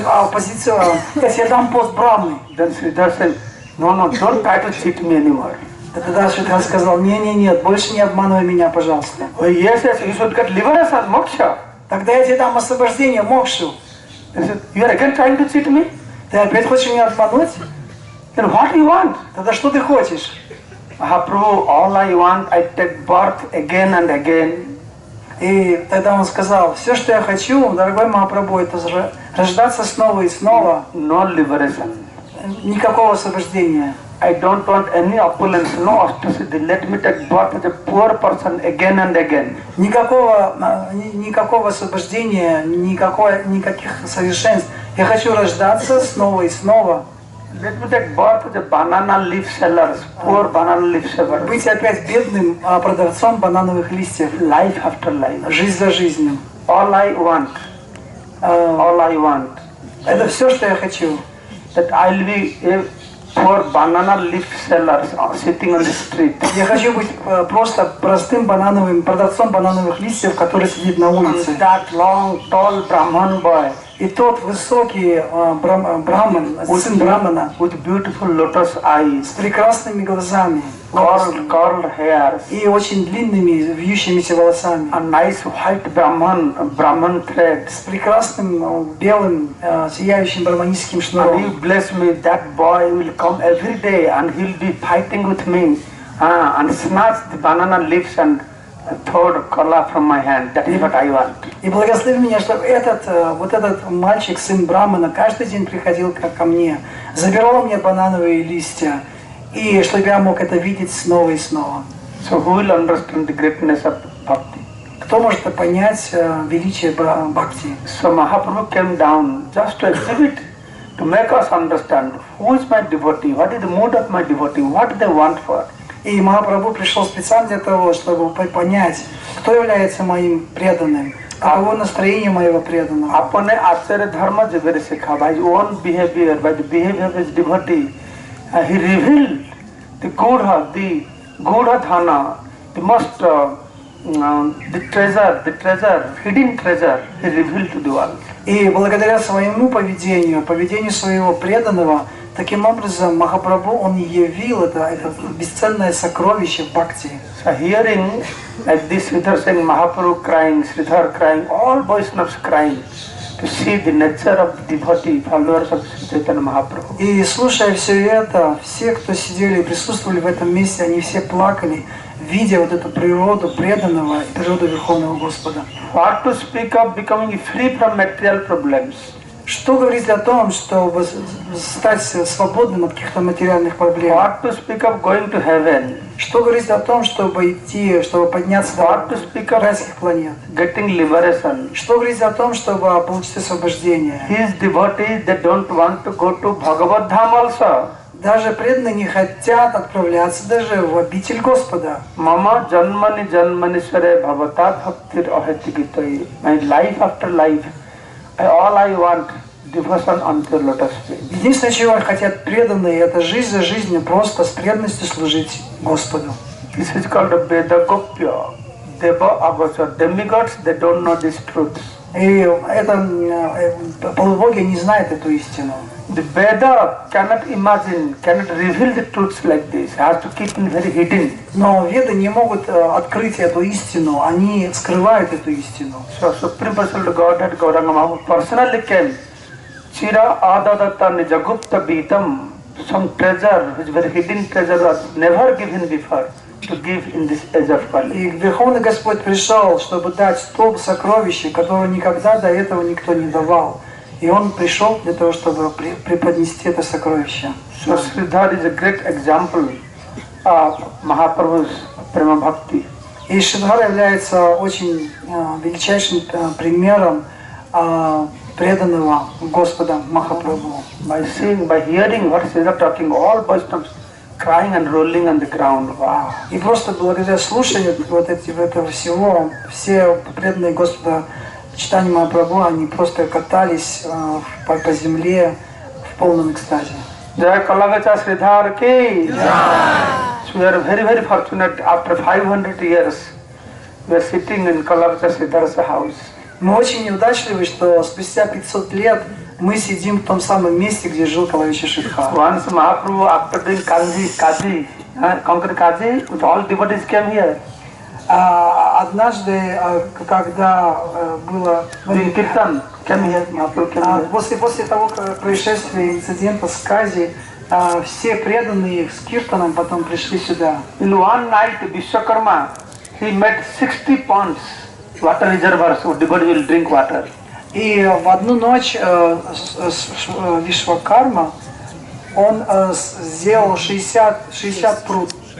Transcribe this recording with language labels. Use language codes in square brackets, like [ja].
[ru] Позицию, я тебе дам пост Брамы. [en] Then Sridhar said, no, don't try to cheat me anymore. [ru] Тогда Шридхар сказал, нет, больше не обманывай меня, пожалуйста. [en] Oh, yes, you should get liberation and moksha. [ru] Тогда я тебе дам освобождение, мокшу. [en] He said, you are again trying to cheat me? [ru] Ты опять хочешь меня обмануть? [en] Then what do you want? [ru] Тогда что ты хочешь? [en] Mahaprabhu, all I want, I take birth again and again. [ru] И тогда он сказал, все, что я хочу, дорогой Махапрабху, это рождаться снова и снова. [en] No liberation. [ru] Никакого освобождения. [en] I don't want any opulence, no austerity. Let me take birth as a poor person again and again. [ru] Никакого освобождения, никаких совершенств. Я хочу рождаться снова и снова. [en] Let me take birth as a banana leaf seller, poor banana leaf seller. [ru] Быть опять бедным продавцом банановых листьев. [en] Life after life. [ru] Жизнь за жизнью. [en] All I want. [ru] Это все, что я хочу. [en] That I'll be a poor banana leaf seller sitting on the street. [ru] Я хочу быть просто простым продавцом банановых листьев, который сидит на улице. [en] That long, tall Brahman boy [ru] И тот высокий браман, сын брамана, [en] with beautiful lotus eyes, [ru] с прекрасными глазами, [en] curled hairs, [ru] и очень длинными вьющимися волосами, [en] a nice white Brahman thread. [ru] с прекрасным белым сияющим браманическим [en] And [ru] шнуром. [en] you bless me, that boy will come every day and he'll be fighting with me and snatch the banana leaves and throw the cola from my hand. That is what I want. [ru] И благослови меня, чтобы этот мальчик, сын брамана, каждый день приходил ко мне, забирал у меня банановые листья, и чтобы я мог это видеть снова и снова. [en] So who will understand the greatness of bhakti? [ru] Кто может понять величие бхакти? [en] So Mahaprabhu came down just to exhibit, to make us understand who is my devotee, what is the mood of my devotee, what they want for. [ru] И Махапрабху пришел специально для того, чтобы понять, кто является моим преданным, каково настроение моего преданного. [hi] अपने आचार्य धर्म जगह सिखा [en] by his own behavior, by the behavior of his devotee, he revealed the Gudha-dhana, the most the treasure, hidden treasure, he revealed to the world. [ru] И благодаря своему поведению своего преданного, таким образом Махапрабху он явил это бесценное сокровище в бхакти. [en] So hearing like this, Sridhar saying Mahaprabhu crying, Sridhar crying, all Vaishnavas crying, to see the nature of the devotee, followers of Chaitanya Mahaprabhu. [ru] И слушая все это, все, кто сидели и присутствовали в этом месте, они все плакали, видя вот эту природу преданного, природу Верховного Господа. [en] What to speak of becoming free from material problems? [ru] Что говорить о том, чтобы стать свободным от каких-то материальных проблем? [en] What to speak of going to heaven? [ru] Что говорить о том, чтобы подняться до райских планет? [en] Getting liberation. [ru] Что говорить о том, чтобы получить освобождение? [en] His devotees, they don't want to go to Bhagavad Dham also. [ru] Даже преданные не хотят отправляться даже в обитель Господа. [sa] Mama janmani janmanishware bhavata bhaktir ahetikitoi. [en] My life after life, all I want, devotion unto lotus feet. [ru] Единственное, чего хотят преданные, это жизнь за жизнью, просто с преданностью служить Господу. [en] This is called a Veda Gopya. Deva Agosha. Demigods, they don't know this truth. [ru] И это полубоги не знают эту истину. [en] The Veda cannot imagine, cannot reveal the truths like this. Has to keep it very hidden. [ru] Но веды не могут открыть эту истину, они скрывают эту истину. [en] So Supreme Personality Godhead Gauranga Mahaprabhu personally came. [sa] Chira adadatta nijagupta beatam. [en] Some treasure, which very hidden treasure was never given before, to give in this age of Kali. [ru] И Верховный Господь пришел, чтобы дать то сокровище, которое никогда до этого никто не давал. И Он пришел для того, чтобы преподнести это сокровище. [en] So Sridhar is a great example of Mahaprabhu's Prema Bhakti. [ru] И Шридхар является очень величайшим примером преданного Господа Махапрабху. [en] By seeing, by hearing what Sridhar talking, all Vaishnavas crying and rolling on the ground. Wow. [ru] И просто благодаря слушанию этого всего, все преданные Господа читания Махапрабху, они просто катались по земле в полном экстазе. [hi] Jai Kalagacha Sridhar ki. [en] So we are very, very fortunate. After 500 years, we are sitting in Kalagacha Sridhar's house. [ru] Мы очень неудачливы, что спустя 500 лет мы сидим в том самом месте, где жил Калавича Шридхар. [en] Once Mahaprabhu, after doing Kaji, conquered Kaji, with all devotees came here. [ru] Однажды, когда было [en] Doing Kirtan, came here, Mahaprabhu came here. [ru] после того происшествия, инцидента с Кази, все преданные с Киртаном потом пришли сюда. [en] In one night, Vishwakarma, he met 60 ponds, water reservoirs, so devotees will drink water. [ru] И в одну ночь Вишвакарма, он сделал 60 пруд.